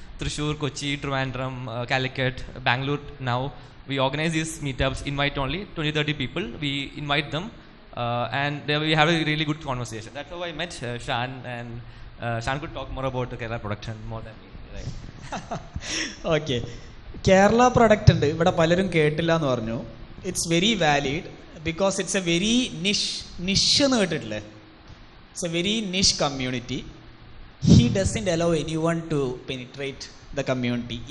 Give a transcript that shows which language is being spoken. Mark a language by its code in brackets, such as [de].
[en] Thrissur, Kochi, Trivandrum, Calicut, Bangalore now. We organize these meetups, invite only 20-30 people. We invite them. And there we have a really good conversation. That's how I met Shan, and Shan could talk more about the Kerala production more than me. Right? Okay. [ml] Kerala product ഉണ്ട് ഇവിടെ പലരും കേട്ടില്ല എന്ന് പറഞ്ഞു. [en] it's very valid because it's a very niche [ml] എന്ന് കേട്ടിട്ടില്ലേ? [en] It's a very niche community. He doesn't allow anyone to penetrate the community.